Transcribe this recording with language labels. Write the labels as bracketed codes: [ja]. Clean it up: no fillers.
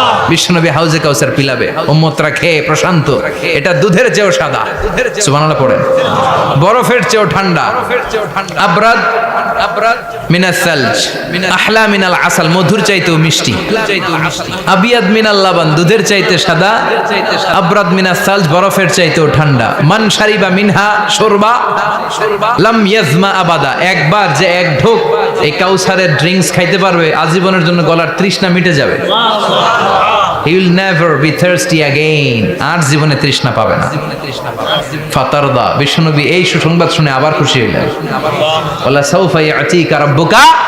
[bn] বিশ্বনবী হাউজে কাউসার পিলাবে, উম্মতরা খেয়ে প্রশান্ত। এটা দুধের চেয়েও সাদা, সুবহানাল্লাহ পড়েন, বরফের চেয়েও ঠান্ডা, [ar] আবরাদ মিনাস সালজ, আহলা মিনাল আসাল, [bn] মধুর চাইতেও মিষ্টি, [ar] আবিয়াদ মিনাল লাবান, [bn] দুধের চাইতে সাদা, [ar] আবরাদ মিনাস সালজ, [bn] বরফের চাইতেও ঠান্ডা। [ar] মান শারিবা মিনহা শুরবা লাম ইয়াজমা আবাদা, [bn] একবার যে এক ঢোক এই কাউসারের ড্রিঙ্কস খাইতে পারবে, আজীবনের জন্য গলার তৃষ্ণা মিটে যাবে। [en] He will never be thirsty again, [bn] আর জীবনে তৃষ্ণা পাবে না। ফাতারদা, বিশ্বনবী এই সুসংবাদ শুনে আবার খুশি হইলেন। [ar] ওয়ালা সাউফা ইয়াতিকা রাব্বুকা।